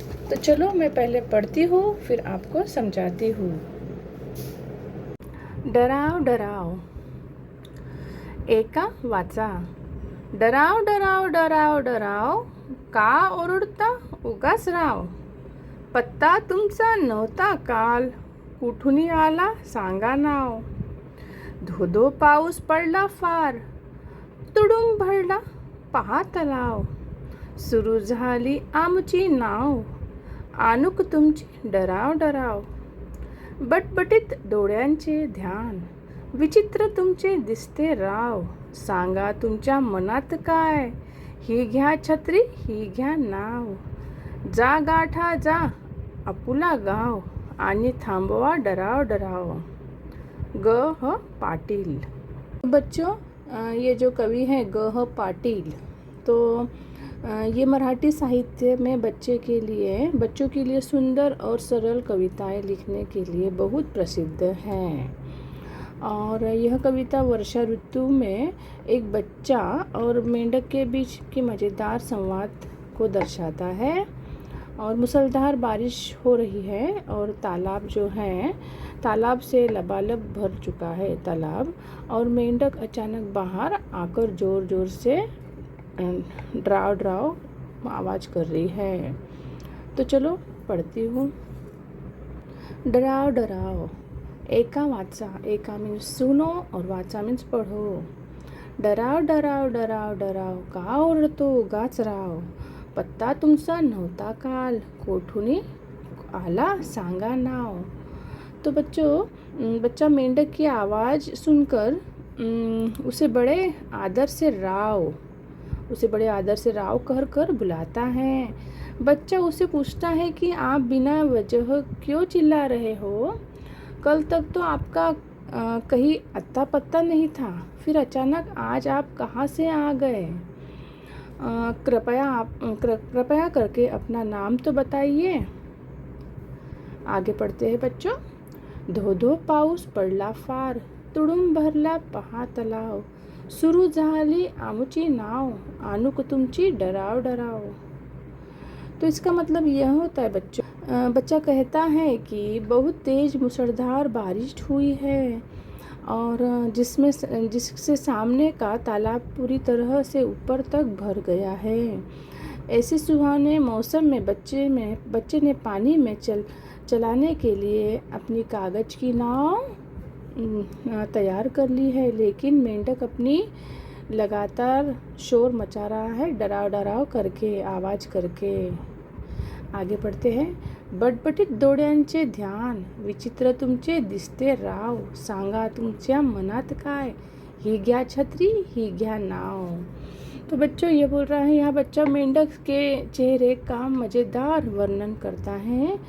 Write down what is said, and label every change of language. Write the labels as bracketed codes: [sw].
[hi] तो चलो मैं पहले पढ़ती हूँ, फिर आपको समझाती हूँ। [mr] डराओ डराओ। एका वाचा। डराव डराव डराव डराव, का ओरडता उगाच राव. पत्ता तुमचा नव्हता काल, कुठून आला सांगा नाव. धोधो पाऊस पडला फार, तुडुंब भरला पहा तलाव. सुरू झाली आमची नाव, आणूक तुमची डराव डराव. बटबटीत डोळ्यांचे ध्यान, विचित्र तुमचे दिसते राव. सांगा तुमच्या मनात काय, ही घ्या छत्री ही घ्या नाव. जा गाठा जा आपुला गाव, आणि थांबवा डराव डराव. ग ह पाटील। [hi] बच्चों, ये जो कवि हैं ग ह पाटिल, तो ये मराठी साहित्य में बच्चों के लिए सुंदर और सरल कविताएं लिखने के लिए बहुत प्रसिद्ध हैं। और यह कविता वर्षा ऋतु में एक बच्चा और मेंढक के बीच की मज़ेदार संवाद को दर्शाता है। और मूसलाधार बारिश हो रही है और तालाब जो है, तालाब से लबालब भर चुका है तालाब, और मेंढक अचानक बाहर आकर ज़ोर ज़ोर से डराव डराव आवाज़ कर रही है। तो चलो पढ़ती हूँ। डराव डराव। [mr] एका वाचा। [hi] एका मीन्स सुनो और वाचा मीन्स पढ़ो। [mr] डराव डराव डराव डराव, का ओरडतो उगाच राव. पत्ता तुमचा नव्हता काल, कोठून आला सांगा नाव. [hi] तो बच्चों, बच्चा मेंढक की आवाज़ सुनकर उसे बड़े आदर से राव कहकर बुलाता है। बच्चा उसे पूछता है कि आप बिना वजह क्यों चिल्ला रहे हो। कल तक तो आपका कहीं अत्ता पत्ता नहीं था, फिर अचानक आज आप कहाँ से आ गए। कृपया करके अपना नाम तो बताइए। आगे पढ़ते हैं बच्चों। [mr] धो पाऊस पडला फार, तुडुंब भरला पहा तलाव. सुरू झाली आमची नाव, आणूक तुमची डराव डराव. [hi] तो इसका मतलब यह होता है बच्चों, बच्चा कहता है कि बहुत तेज मूसलाधार बारिश हुई है और जिससे सामने का तालाब पूरी तरह से ऊपर तक भर गया है। ऐसे सुहाने मौसम में बच्चे ने पानी में चलाने के लिए अपनी कागज़ की नाव तैयार कर ली है, लेकिन मेंढक अपनी लगातार शोर मचा रहा है, डराव डराव करके, आवाज़ करके। आगे पढ़ते हैं। [mr] बटबटीत डोळ्यांचे ध्यान, विचित्र तुमचे दिसते राव. सांगा तुमच्या मनात काय, ही घ्या छत्री ही घ्या नाव. [hi] तो बच्चों, ये बोल रहा है यहाँ बच्चा मेंढक के चेहरे का मज़ेदार वर्णन करता है।